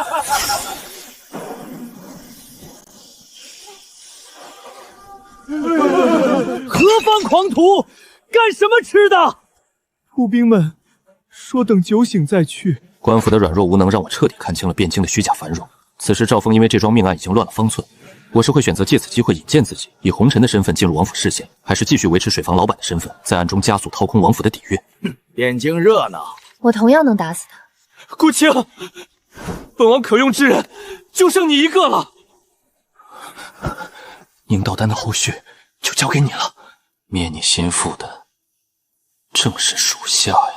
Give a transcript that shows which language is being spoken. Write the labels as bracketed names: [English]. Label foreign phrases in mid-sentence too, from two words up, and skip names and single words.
[Chinese] 何方狂徒，幹什麼吃的？步兵們說等酒醒再去。官府的軟弱無能，讓我徹底看清了汴京的虛假繁榮。此時趙峰因為這樁命案已經亂了方寸，我是會選擇借此機會引薦自己，以紅塵的身份進入王府視線，還是繼續維持水房老板的身份，在暗中加速掏空王府的底蘊？汴京熱鬧，我同樣能打死他。顧青，本王可用之人就剩你一個了。宁道丹的後續就交給你了，滅你心腹的正是屬下呀。